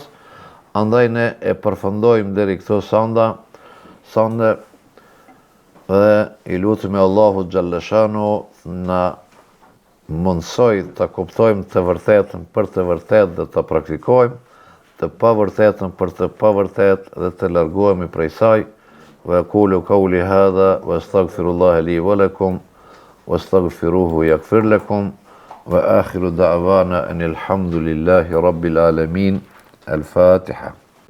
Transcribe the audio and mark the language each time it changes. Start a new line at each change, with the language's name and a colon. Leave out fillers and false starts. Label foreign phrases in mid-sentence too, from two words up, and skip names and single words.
Albanian: Andaj ne e përfundojmë deri këto sonde dhe i lutemi Allahu xhallashanu na mundsoj të kuptojmë të vërtetën për të vërtetë dhe të praktikojmë, të pavërtetën për të pavërtetë dhe të largohemi prej saj.
Arabic: وأقول قولي هذا وأستغفر الله لي ولكم واستغفروه يغفر لكم وآخر دعوانا أن الحمد لله رب العالمين. الفاتحة.